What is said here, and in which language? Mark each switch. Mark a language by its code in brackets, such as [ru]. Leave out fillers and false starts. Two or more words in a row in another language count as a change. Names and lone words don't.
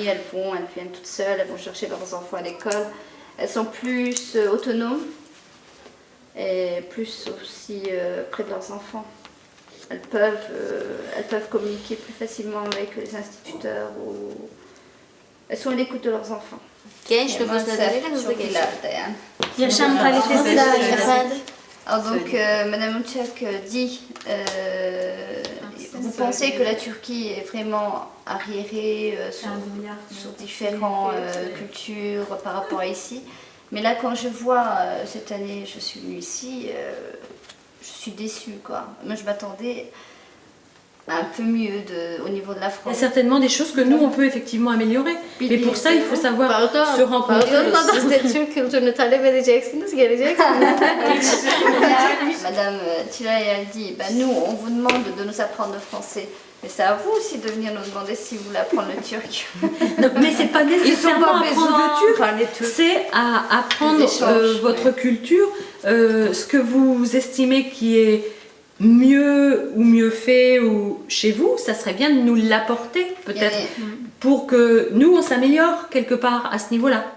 [fr] Elles viennent toutes seules, elles vont chercher leurs enfants à l'école. Elles sont plus autonomes et plus aussi près de leurs enfants. Elles peuvent communiquer plus facilement avec les instituteurs ou elles sont à l'écoute de leurs enfants. [tr] Genç nüfusları hızlı geçiyor. Yaşam kalitesi daha iyi. Efendim? [fr] Alors donc, Madame Uçak dit, vous pensez que la Turquie est vraiment arriérée sur différentes cultures par rapport à ici. Mais là, quand je vois, cette année, je suis venue ici, je suis déçue, quoi. Moi, je m'attendais un peu mieux au niveau de la Il y a France. certainement des choses que nous, on peut effectivement améliorer. Mais pour ça, il faut savoir se rencontrer. [tr] Siz de Türk kültürünü talep edeceksiniz, geleceksiniz. [fr] Madame Tila, elle dit, bah, nous, on vous demande de nous apprendre le français. Mais c'est à vous aussi de venir nous demander si vous voulez apprendre le turc. Non, mais c'est pas nécessairement apprendre le parler turc, c'est à apprendre votre culture, ce que vous estimez qui est mieux ou mieux fait ou chez vous, ça serait bien de nous l'apporter peut-être pour que nous on s'améliore quelque part à ce niveau-là.